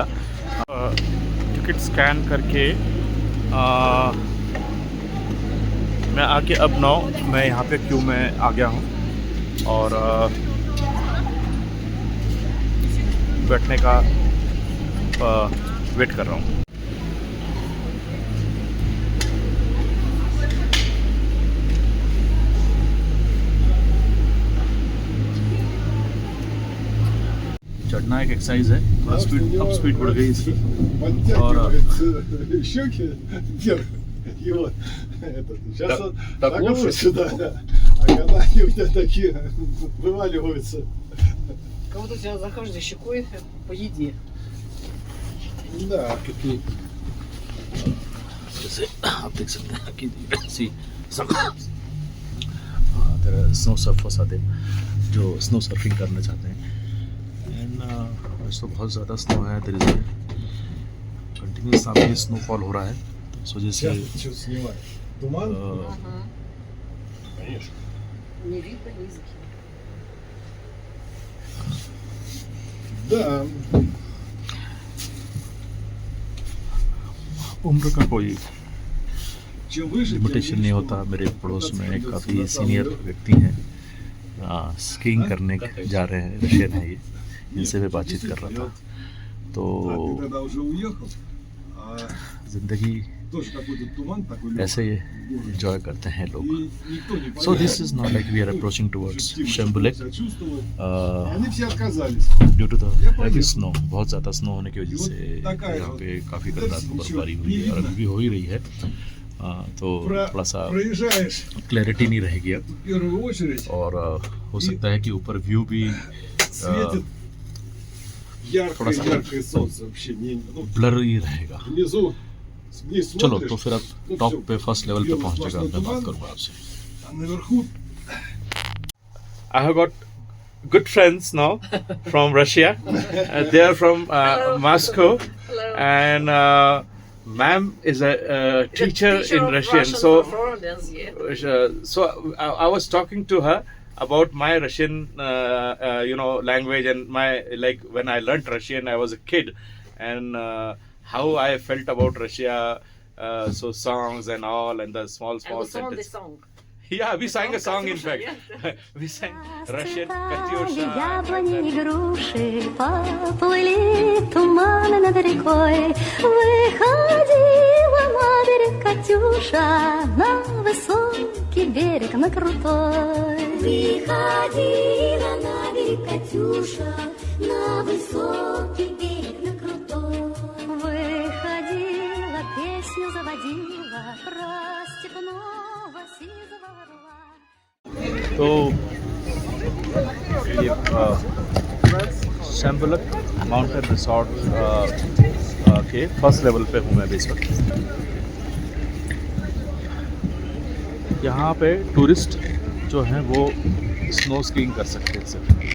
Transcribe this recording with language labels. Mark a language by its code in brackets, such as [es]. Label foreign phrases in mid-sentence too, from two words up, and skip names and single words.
[en] ticket scan [hi] करके मैं आके अब मैं यहाँ पे क्यू में आ गया हूँ और बैठने का वेट कर रहा हूँ। चढ़ना एक एक्सरसाइज है, थोड़ा स्पीड अब स्पीड बढ़ गई इसकी। और [ru] щеки вверх. И вот этот. Сейчас он так так лучше? сюда, да. А когда они у тебя такие вываливаются. Как будто у тебя за каждой щекой по еде. Да. [hi] क्योंकजैसे आप देख सकते हैं कि [en] snow surfers [hi] आते हैं जो [en] snow surfing [hi] करना चाहते हैं। एंड आज तो बहुत ज़्यादा स्नो है, [en] there is continuous [hi] सामने स्नोफॉल हो रहा है, तो इस वजह से [ru] Сейчас что снимаю. Туман? Ага. Конечно. Не видно низкий. Да. [hi] उम्र का कोई [ru] Чем выше, тем [hi] लिमिटेशन नहीं [ru] меньше [hi] होता। [ru] туман. [hi] मेरे पड़ोस में [ru] Когда [hi] काफ़ी [ru] смотрится [hi] सीनियर [ru] наоборот. [hi] व्यक्ति हैं, स्कीइंग करने जा रहे हैं, रशियन है ये, इनसे मैं बातचीत कर रहा था। तो [ru] А ты тогда уже уехал, а [hi] ज़िंदगी [ru] тоже какой-то туман такой [hi] ऐसे [ru] легкий. [hi] एंजॉय करते हैं लोग। [ru] И никто не [en] So this [ru] поехал. [en] is not like we are approaching towards [ru] Ощутимо Shambulek себя чувствовал. И uh, они все отказались. [en] due to the [ru] Я [en] heavy [ru] поехал. [en] snow। [hi] बहुत ज़्यादा स्नो होने की वजह [ru] И вот [hi] से [ru] такая [hi] यहाँ [ru] вот [hi] पे काफ़ी कल रात को [ru] नичего [hi] बर्फबारी [ru] не [hi] हुई है और [ru] видно। [hi] अभी भी हो ही रही है। तो थोड़ा सा [ru] Проезжаешь [hi] क्लैरिटी नहीं रहेगी अब, [ru] в первую очередь, [hi] और हो सकता है कि ऊपर व्यू भी [ru] светит [hi] थोड़ा सा [ru] яркое солнце вообще. Ну, [hi] ब्लर ही रहेगा। [ru] внизу, вниз [hi] चलो [ru] смотришь, [hi] तो फिर अब [ru] ну, [hi] टॉप [ru] всё, [hi] पे [en] first level [hi] पे [ru] белый [hi] पहुंच जगह [ru] сплошной [hi] मैं बात [ru] туман, [hi] करूँगा आपसे। [ru] а наверху [en] I have got good friends now from Russia. They are from Moscow, Hello. and ma'am is a teacher in Russian. So, I was talking to her about my Russian, language and my when I learnt Russian, I was a kid, and how I felt about Russia. So songs and all, and the small And what's on the sentences. song? Yeah, we sang a song in Katyusha, fact. We sang Russian [ru] Яблони, [en] Katyusha. [ru] и груши поплыли туманы над рекой. Выходила на берег Катюша, на высокий берег, на крутой. Выходила на берег Катюша, на высокий берег, на крутой. Выходила, песню заводила про степного сизого орла. [hi] तो ये शैम्बुलक माउंटेन रिसोर्ट के [en] first level [hi] पे हूँ मैं अभी इस वक्त। यहाँ पे टूरिस्ट जो हैं वो [en] snow skiing [hi] कर सकते हैं सिर्फ।